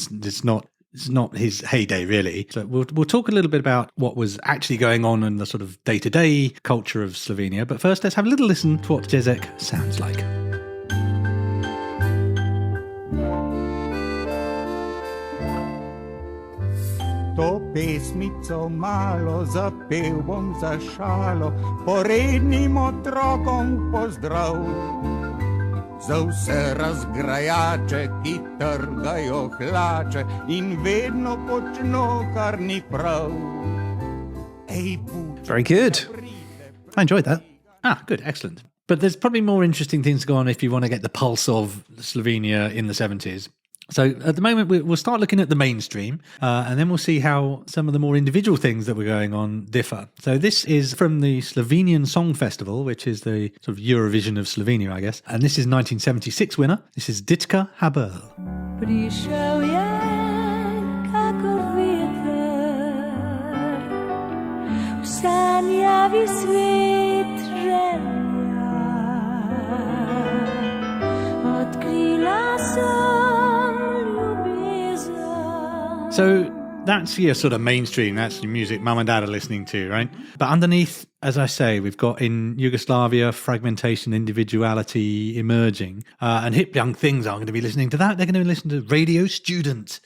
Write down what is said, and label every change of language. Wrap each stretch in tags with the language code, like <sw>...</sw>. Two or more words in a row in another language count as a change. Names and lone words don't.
<en>It's not his heyday, really. So we'll talk a little bit about what was actually going on in the sort of day-to-day culture of Slovenia. But first, let's have a little listen to what Kekec sounds like.</en> <sl>To pesmico malo zapel bom za šalo, porednim otrokom pozdrav. Za vse razgrajače, ki trgajo hlače in vedno počno, kar ni prav.</sl> <en>Very good. I enjoyed that. Ah, good, excellent. But there's probably more interesting things to go on if you want to get the pulse of Slovenia in the 70s. So at the moment, we'll start looking at the mainstream, and then we'll see how some of the more individual things that were going on differ. So this is from the Slovenian Song Festival, which is the sort of Eurovision of Slovenia, I guess. And this is 1976 winner. This is Iskra Minirama.</en> <sl>Prišel je kakor veter, v sanjavi svet želja, odkrila sem.</sl> <en>So that's your sort of mainstream, that's your music mum and dad are listening to, right? But underneath, as I say, we've got in Yugoslavia, fragmentation, individuality emerging. And hip young things aren't going to be listening to that. They're going to listen to Radio Student.</en>